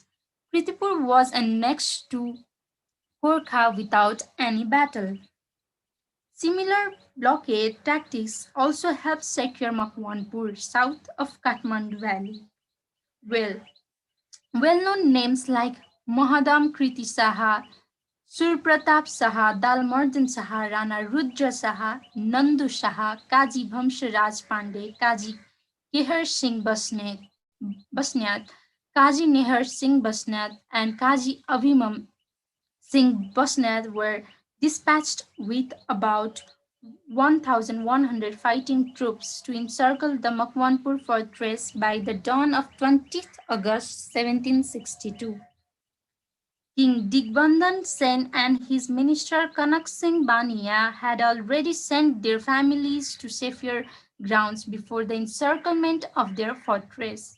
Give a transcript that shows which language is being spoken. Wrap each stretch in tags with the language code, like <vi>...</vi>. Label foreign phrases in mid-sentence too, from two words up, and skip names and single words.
<en>Kritipur was annexed to Gorkha without any battle. Similar blockade tactics also helped secure Makwanpur, south of Kathmandu Valley. Well-known names like Mohadam Kriti Saha, Surpratap Saha, Dalmordan Saha, Rana Rudra Saha, Nandu Saha, Kaji Bhamsharaj Pandey, Kaji Keher Singh Basnyat, Kaji Nehar Singh Basnyat, and Kaji Abhimam Singh Basnyat were dispatched with about 1,100 fighting troops to encircle the Makwanpur fortress by the dawn of 20th August 1762. King Digbandhan Sen and his minister Kanak Singh Bania had already sent their families to safer grounds before the encirclement of their fortress.</en>